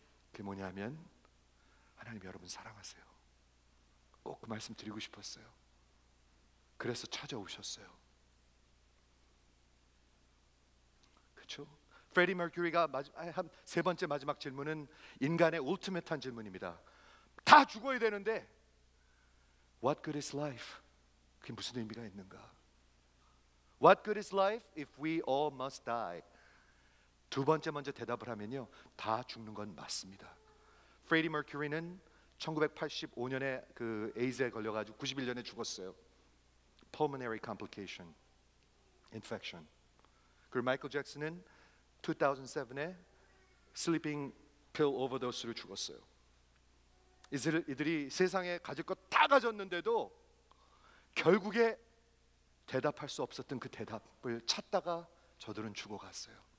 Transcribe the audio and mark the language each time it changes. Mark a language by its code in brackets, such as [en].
[ko] 그게 뭐냐면 하나님 여러분 사랑하세요. 꼭 그 말씀 드리고 싶었어요. 그래서 찾아오셨어요. 그렇죠? 프레디 머큐리가 한 세 번째 마지막 질문은 인간의 울티메트한 질문입니다. 다 죽어야 되는데 [en] What good is life? [ko] 그게 무슨 의미가 있는가? [en] What good is life if we all must die? [ko] 두 번째 먼저 대답을 하면요, 다 죽는 건 맞습니다. 프레디 머큐리는 1985년에 그 에이즈에 걸려가지고 91년에 죽었어요. [en] Pulmonary complication, infection. [ko] 그리고 마이클 잭슨은 2007에 [en] sleeping pill overdose [ko] 로 죽었어요. 이들이 세상에 가질 것 다 가졌는데도 결국에 대답할 수 없었던 그 대답을 찾다가 저들은 죽어갔어요.